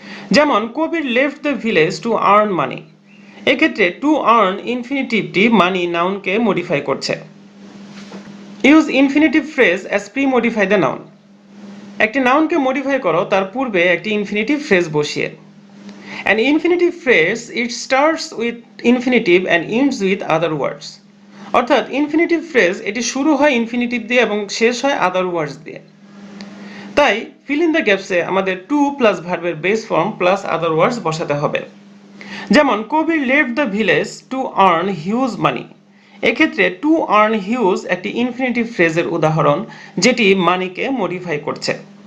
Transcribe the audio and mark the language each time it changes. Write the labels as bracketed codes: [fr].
[bn] যেমন [en] Kabir left the village to earn money. [bn] এক্ষেত্রে to earn ইনফিনিটিভটি money নাউনকে modify করছে। [en] Use infinitive phrase as premodify the noun. [bn] একটি নাউনকে modify করো তার পূর্বে একটি ইনফিনিটিভ ফ্রেজ বসিয়ে। [en] An infinitive phrase it starts with infinitive and ends with other words. [bn] অর্থাৎ infinitive phrase এটি শুরু হয় ইনফিনিটিভ দিয়ে এবং শেষ হয় আদার ওয়ার্ডস দিয়ে। তাই ফিল ইন দ্য গ্যাপসে আমাদের টু প্লাস ভার্বের বেস ফর্ম প্লাস আদার ওয়ার্ডস বসাতে হবে। [en] যেমন Kabir left the village to earn huge money. [bn] এক্ষেত্রে টু আর্ন হিউজ একটি ইনফিনিটিভ ফ্রেজের উদাহরণ যেটি মানিকে মডিফাই করছে।